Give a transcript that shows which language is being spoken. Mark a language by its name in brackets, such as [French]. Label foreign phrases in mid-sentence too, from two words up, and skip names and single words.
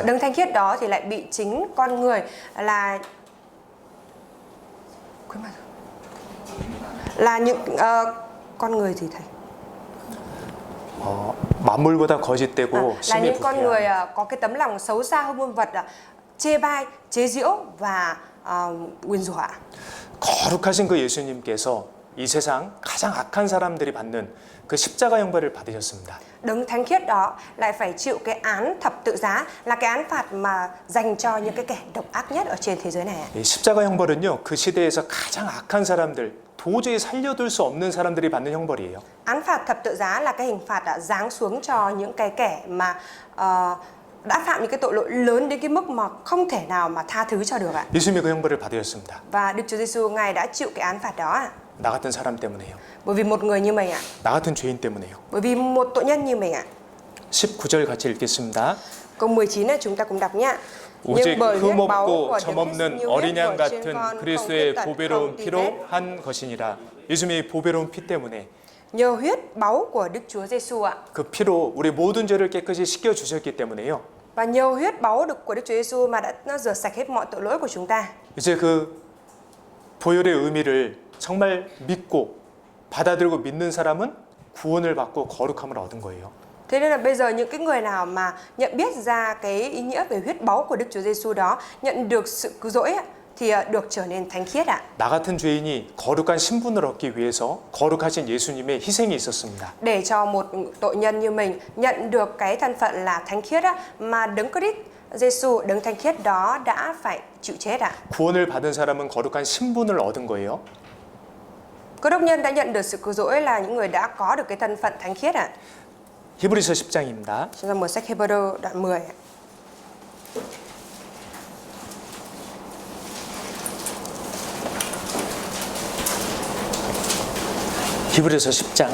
[Vietnamese] Đấng thánh khiết đó thì lại bị chính con người là những con người thì thầy [Korean] 만물보다 거짓되고 [Vietnamese] là [Korean] 심히 [Vietnamese] những con người [Korean] 부패한 [Vietnamese] có cái tấm lòng xấu xa hơn muôn vật, chê bai, chế giễu và nguyền rủa. [Korean] 거룩하신 그 예수님께서 이 세상 가장 악한 사람들이 받는 그 십자가 형벌을 받으셨습니다. [Vietnamese] Đấng thánh khiết đó lại phải chịu cái án thập tự giá, là cái án phạt mà dành cho những cái kẻ độc ác nhất ở trên thế giới này. [Korean] 이 십자가 형벌은요, 그 시대에서 가장 악한 사람들, 도저히 살려둘 수 없는 사람들이 받는 형벌이에요. [Vietnamese] Án phạt thập tự giá là cái hình phạt đã giáng xuống cho những cái kẻ mà đã phạm những cái tội lỗi lớn đến cái mức mà không thể nào mà tha thứ cho được ạ. [Korean] 예수님이 그 형벌을 받으셨습니다. [Vietnamese] Và Đức Chúa Giêsu Ngài đã chịu cái án phạt đó ạ. [Korean] 나 같은 사람 때문에요. [Vietnamese] Bởi vì một người như mình ạ. [Korean] 나 같은 죄인 때문에요. [Vietnamese] Bởi vì một tội nhân như mình ạ. [Korean] 19절 같이 읽겠습니다. [Vietnamese] Câu 19 này chúng ta cùng đọc nhé. [Korean] 오직 흠없고 점없는 어린 양 같은 그리스도의 보배로운 피로 한 것이니라. 예수님의 보배로운 피 때문에 [Vietnamese] nhờ huyết báu của Đức Chúa Giêsu ạ. [Korean] 그 피로 우리 모든 죄를 깨끗이 씻겨 주셨기 때문에요. [Vietnamese] Và nhờ huyết báu được của Đức Chúa Giêsu mà nó rửa sạch hết mọi tội lỗi của chúng ta. [Korean] 이제 그 보혈의 의미를 정말 믿고 받아들이고 믿는 사람은 구원을 받고 거룩함을 얻은 거예요. [Vietnamese] Thế nên là bây giờ những cái người nào mà nhận biết ra cái ý nghĩa về huyết báu của Đức Chúa Giêsu đó, nhận được sự cứu rỗi thì được trở nên thánh khiết ạ. [Korean] 나 같은 죄인이 거룩한 신분을 얻기 위해서 거룩하신 예수님의 희생이 있었습니다. [Vietnamese] Để cho một tội nhân như mình nhận được cái thân phận là thánh khiết mà đấng Christ Giêsu, đấng thánh khiết đó đã phải chịu chết ạ. [Korean] 구원을 받은 사람은 거룩한 신분을 얻은 거예요. [Vietnamese] Cơ đốc nhân đã nhận được sự cứu rỗi là những người đã có được cái thân phận thánh khiết ạ. [Korean] 히브리서 10장입니다. [Vietnamese] Chúng ta mở sách Hebrew đoạn 10 ạ. [Korean] 히브리서 10장